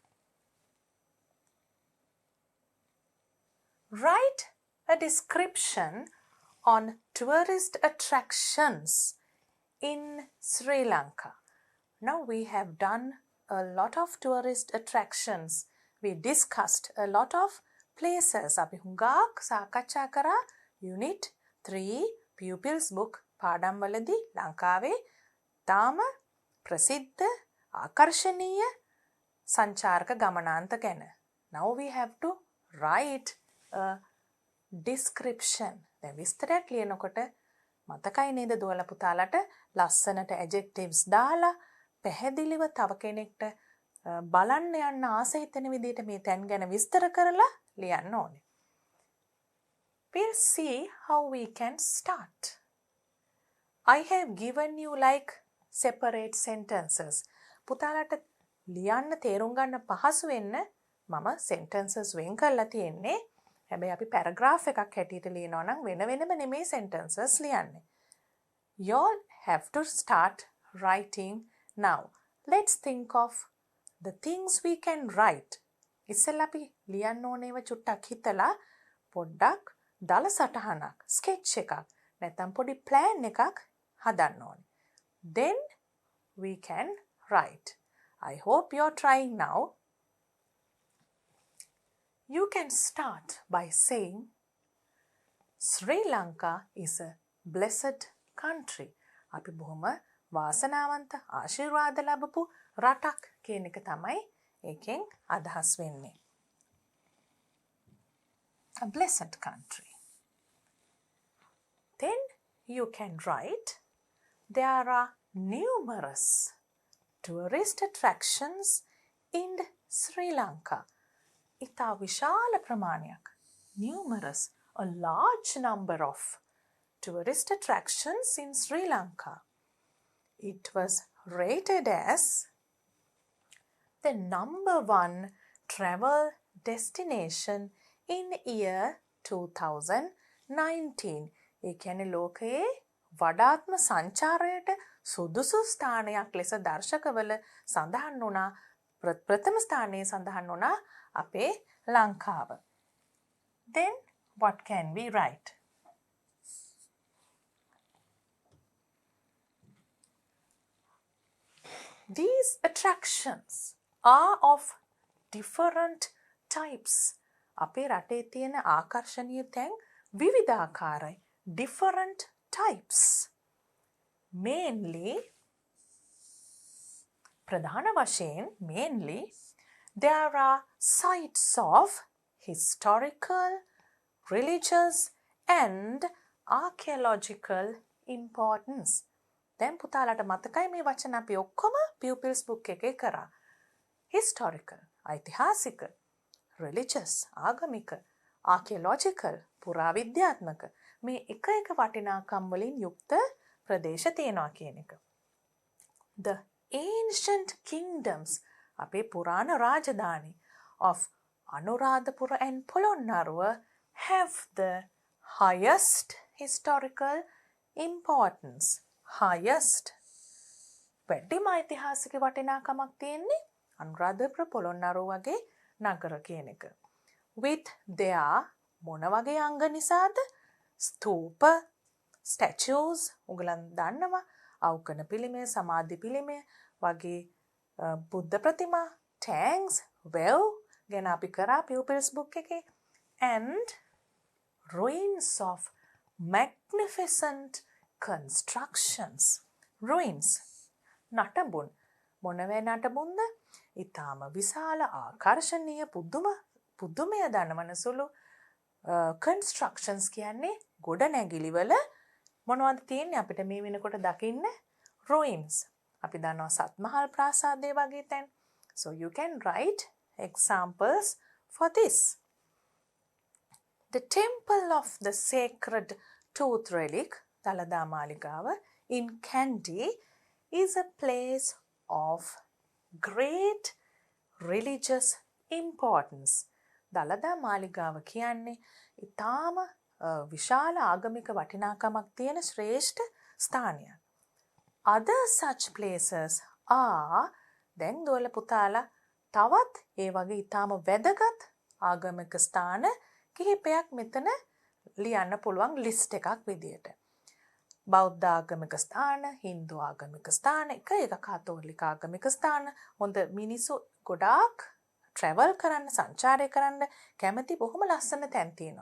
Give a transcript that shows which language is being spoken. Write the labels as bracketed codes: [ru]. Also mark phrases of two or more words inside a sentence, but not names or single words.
[en] Write a description on tourist attractions in Sri Lanka. Now we have done a lot of tourist attractions. We discussed a lot of places. [si] අපි හුඟක් සාකච්ඡා කරා [en] Unit 3 Pupils book [si] පාඩම් වලදී ලංකාවේ තාම ප්‍රසිද්ධ ආකර්ශනීය සංචාරක ගමනාන්ත ගැන. [en] Now we have to write a description. [si] දැන් විස්තරයක් ලියනකොට මතකයි නේද දුවලා පුතාලට ලස්සනට adjectives දාලා පැහැදිලිව තව කෙනෙක්ට බලන්න යන්න ආස හිතෙන විදිහට මේ තැන් ගැන විස්තර කරලා ලියන්න ඕනේ. [en] We'll see how we can start. I have given you like separate sentences. [si] පුතාලට ලියන්න තේරුම් ගන්න පහසු වෙන්න මම sentences වෙන් කරලා තියෙන්නේ. හැබැයි අපි paragraph එකක් හැටියට ලියනවා නම් වෙන වෙනම නෙමෙයි sentences ලියන්නේ. [en] You all have to start writing now. Let's think of the things we can write. [si] ඉස්සෙල්ලා අපි ලියන්න ඕනේව චුට්ටක් හිතලා පොඩ්ඩක් දල සටහනක් sketch එකක් නැත්නම් පොඩි plan එකක් හදන්න ඕනේ. [en] Then we can write. I hope you're trying now. You can start by saying Sri Lanka is a blessed country. [si] අපි බොහොම වාසනාවන්ත ආශිර්වාද ලැබපු රටක් කියන එක තමයි ඒකෙන් අදහස් වෙන්නේ. [en] A blessed country. Then you can write there are numerous tourist attractions in Sri Lanka. [si] ඉතා විශාල ප්‍රමාණයක් [en] numerous, a large number of tourist attractions in Sri Lanka. It was rated as the number 1 travel destination in year 2019. [si] ඒ කියන්නේ ලෝකයේ වඩාත්ම සංචාරයට සුදුසු ස්ථානයක් ලෙස දර්ශකවල සඳහන් වුණා. ප්‍රථම ස්ථානයේ සඳහන් වුණා අපේ ලංකාව. [en] Then what can we write? These attractions are of different types. [si] අපේ රටේ තියෙන ආකර්ෂණීය තැන් විවිධාකාරයි. [en] Different types. Mainly, [si] ප්‍රධාන වශයෙන් [en] mainly there are sites of historical, religious and archaeological importance. [si] දැන් පුතාලට මතකයි මේ වචන අපි ඔක්කොම [en] pupils book [si] එකේ කරා. Historical, ඓතිහාසික, religious, ආගමික, archaeological, පුරාවිද්‍යාත්මක මේ එක එක වටිනාකම් වලින් යුක්ත ප්‍රදේශ තියෙනවා කියන එක. [en] The ancient kingdoms, [si] අපේ පුරාණ රාජධානි [en] of Anuradhapura and Polonnaruwa have the highest historical importance. Highest. [si] වැඩිම ඓතිහාසික වටිනාකමක් තියෙන්නේ අනුරාධපුර පොළොන්නරුව වගේ නගර කියන එක. [en] With their [si] මොන වගේ අංග නිසාද? ස්තූප, statues, උගලන් දන්නවා, අවකන පිළිමය, සමාධි පිළිමය වගේ බුද්ධ ප්‍රතිමා, [en] tanks, well [si] ගැන අපි කරා [en] pupils book [si] එකේ, [en] and ruins of magnificent constructions. Ruins. [si] නටබුන්. මොනවැ නටබුන්ද? ඊටාම විශාල ආකර්ශනීය පුදුමය දනවන සුළු constructions කියන්නේ ගොඩනැගිලිවල මොනවද තියෙන්නේ අපිට මේ වෙනකොට දකින්න ruins. අපි දන්නවා සත්මහල් ප්‍රාසාදය වගේ තැන්. [en] So you can write examples for this. The temple of the sacred tooth relic, Dalada Maligawa, in Kandy is a place of great religious importance. [si] Dalada Maligawa කියන්නේ ඊටාම විශාල ආගමික වටිනාකමක් තියෙන ශ්‍රේෂ්ඨ ස්ථානයක්. [en] Other such places are [si] දැන් දොල පුතාලා තවත් ඒ වගේ ඊටාම වැදගත් ආගමික ස්ථාන කිහිපයක් මෙතන ලියන්න පුළුවන් ලිස්ට් එකක් විදියට. බෞද්ධ ආගමික ස්ථාන, හින්දු ආගමික ස්ථාන, එක කතෝලික ආගමික ස්ථාන, හොඳ මිනිස්සු ගොඩාක් travel කරන්න, සංචාරය කරන්න කැමති බොහොම ලස්සන තැන් තියෙනවා.